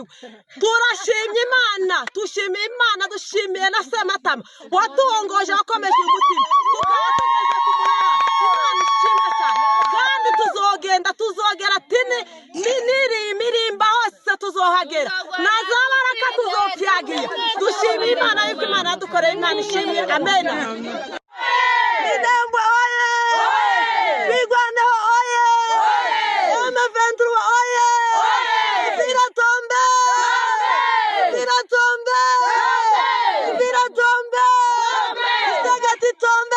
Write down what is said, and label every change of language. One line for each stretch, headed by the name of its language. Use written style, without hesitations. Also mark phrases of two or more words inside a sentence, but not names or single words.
Rundi: Turashimye Imana, dushimiye Imana, dushimiye na Sematama watuongoje wakomeje umutima, tukaba tugeze ku Murara. Imana ishimwe cyane, kandi tuzogera tini n'imirimba hose tuzohagera, na za baraka tuzopyagiye. Dushimiye Imana yuko Imana yadukoreye, Imana ishimwe. Amen. Idembwe oye! Bigwaneho oye! M23 oye! Viratombe! Viratombe! Viratombe! Isegeti tombe!